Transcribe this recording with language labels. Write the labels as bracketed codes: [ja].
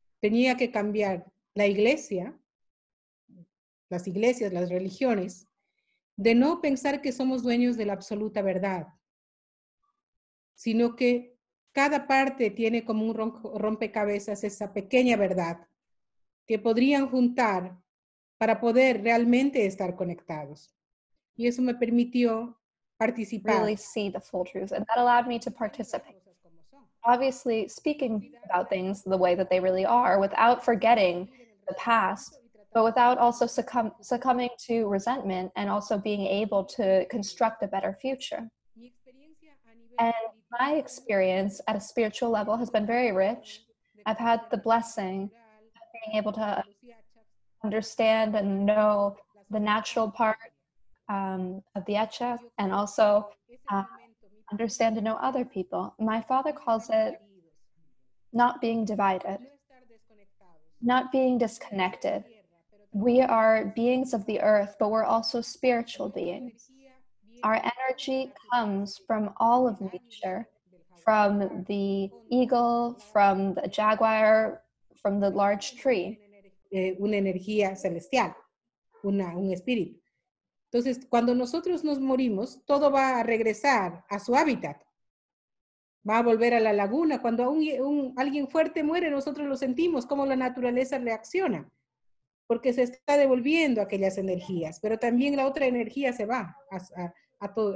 [es] Tenía que cambiar la iglesia, las iglesias, las religiones, de no pensar que somos dueños de la absoluta verdad, sino que cada parte tiene como un rompecabezas esa pequeña verdad que podrían juntar para poder realmente estar conectados. Y eso me permitió participar. [en] really see the full truth, and that allowed me to participate. Obviously, speaking about things the way that they really are without forgetting the past, but without also succumbing to resentment and also being able to construct a better future. And my experience at a spiritual level has been very rich. I've had the blessing of being able to understand and know the natural part of the Etcha, and also understand and know other people. My father calls it not being divided, not being disconnected. We are beings of the earth, but we're also spiritual beings. Our energy comes from all of nature, from the eagle, from the jaguar, from the large tree. [es] Una energía celestial, un espíritu. Entonces, cuando nosotros nos morimos, todo va a regresar a su hábitat. Va a volver a la laguna. Cuando alguien fuerte muere, nosotros lo sentimos, cómo la naturaleza reacciona, porque se está devolviendo aquellas energías, pero también la otra energía se va a todo.